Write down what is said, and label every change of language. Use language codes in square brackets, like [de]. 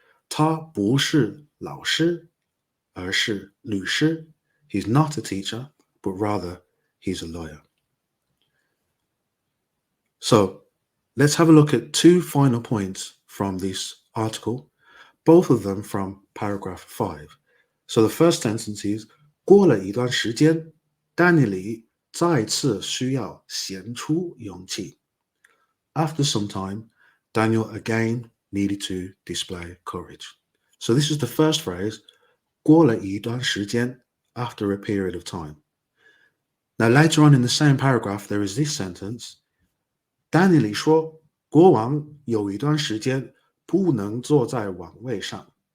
[zh] 他不是老师，而是律师. [en] He's not a teacher, but rather he's a lawyer. So let's have a look at two final points from this article, both of them from paragraph 5. So the first sentence is [zh] 过了一段时间，丹尼里再次需要显出勇气。 [en] After some time, Daniel again needed to display courage. So this is the first phrase, [zh] 过了一段时间, [en] after a period of time. Now later on in the same paragraph, there is this sentence, [zh] 丹尼里说，国王有一段时间不能坐在王位上。